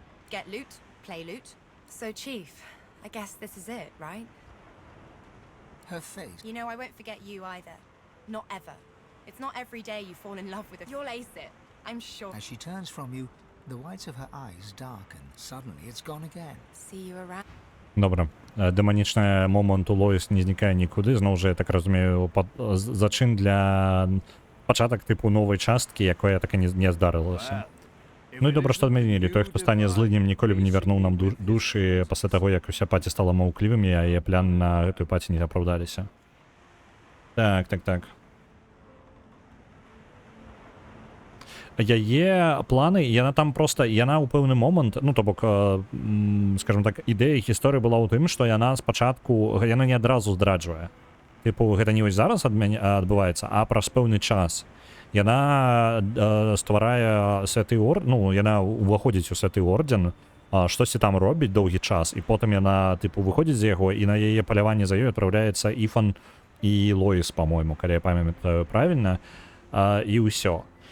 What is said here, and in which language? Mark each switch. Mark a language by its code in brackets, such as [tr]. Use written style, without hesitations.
[en] Get loot, play loot. So, Chief, I guess this is it, right? Her face... You know, I won't forget you either. Not ever. It's not every day you fall in love with a... You'll ace it. I'm sure. As she turns from you, the whites of her eyes darken. Suddenly, it's gone again. See you around. [uk] Добре. Демонічний момент у Лоїс не зникає нікуди. Знову ж, я так розумію, зачин для початок типу нової частки, якої так і не здарилося. Ну і добре, що адмінили. Той, хто стане злиднім, ніколи б не вернув нам душі після того, як уся паті стала мовкливими, а її план на той паті не оправдалися. Так. Є плани, і яна там просто, яна у певний момент, ну, то бок, скажімо так, ідея історії була у тим, що яна спочатку, яна не одразу здраджує. [be] Типу, гэта не ось зараз адбываецца, а праз пэўны час. Яна стварае святы орден, ну, яна уваходзіць у святы орден, штосьці там робіць доўгі час, і потым яна, типу, выходзіць з яго, і на яе паляванне за ёй адпраўляецца Іфан і Лоіс, па-мойму, калі я памятаю правільна, і ўсё.